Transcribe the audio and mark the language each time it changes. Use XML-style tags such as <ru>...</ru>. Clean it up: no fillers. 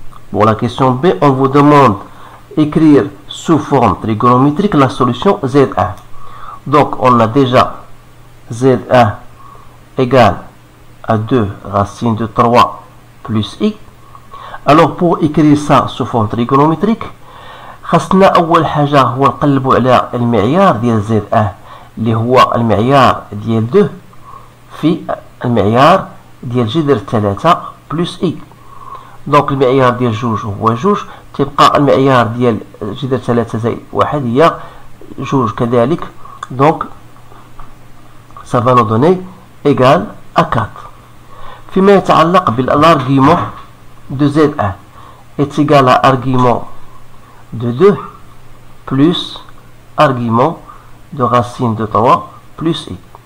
<fr>Pour la question B, on vous demande d'écrire sous forme trigonométrique la solution Z1. Donc, on a déjà Z1 égale à 2 racine de 3 plus i. Alors, pour écrire ça sous forme trigonométrique,</fr> <ar>خاصنا أول حاجة هو نقلبوا على المعيار ديال زد 1 اللي هو المعيار ديال 2 في المعيار ديال جذر 3 بلس اي. دونك المعيار ديال جوج هو جوج، تبقى المعيار ديال جذر 3 زائد 1 هي جوج كذلك.</ar> <fr>دونك ça va nous donner égal à 4.</fr> <ar>فيما يتعلق</ar> <fr>بالargument de Z1 est égal à argument de 2 plus argument de racine de 3 plus i.</fr>